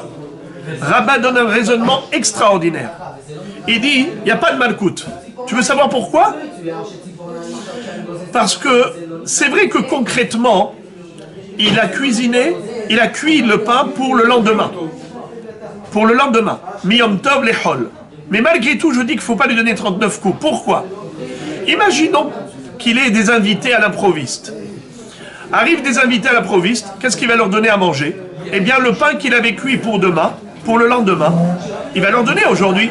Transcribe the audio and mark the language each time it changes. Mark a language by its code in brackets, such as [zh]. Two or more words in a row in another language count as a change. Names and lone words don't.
[fr] Rabba donne un raisonnement extraordinaire. Il dit, il n'y a pas de Malkout. Tu veux savoir pourquoi? Parce que c'est vrai que concrètement, il a cuisiné, il a cuit le pain pour le lendemain. Pour le lendemain. [he] מיום טוב לחול. [fr] Mais malgré tout, je dis qu'il ne faut pas lui donner 39 coups. Pourquoi? Imaginons qu'il ait des invités à l'improviste. Arrivent des invités à l'improviste, qu'est-ce qu'il va leur donner à manger? Eh bien, le pain qu'il avait cuit pour demain, pour le lendemain, il va leur donner aujourd'hui.